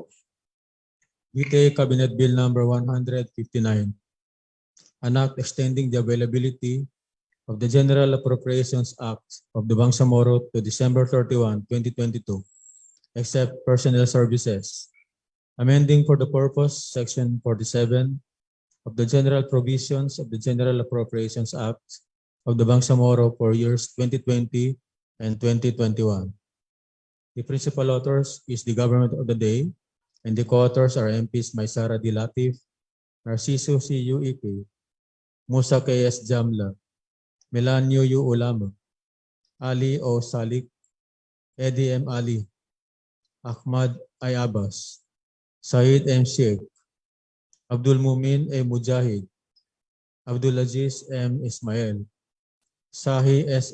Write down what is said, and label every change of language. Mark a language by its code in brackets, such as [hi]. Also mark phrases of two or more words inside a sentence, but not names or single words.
[en] BTA Cabinet Bill number 159, an act extending the availability of the General Appropriations Act of the Bangsamoro to December 31, 2022, except personnel services, amending for the purpose Section 47 of the General Provisions of the General Appropriations Act of the Bangsamoro for years 2020 and 2021. The principal authors is the Government of the Day, and the co-authors are MPs Maysara D. Latif, Narciso C. U.E.K., Musa K.S. Jamla, Melanio U. Ulama, Ali O. Salik, Eddie M. Ali, Ahmad I. Abbas, Said M. Sheikh, Abdul Mumin A. Mujahid, Abdul Aziz M. Ismail, Sahi S.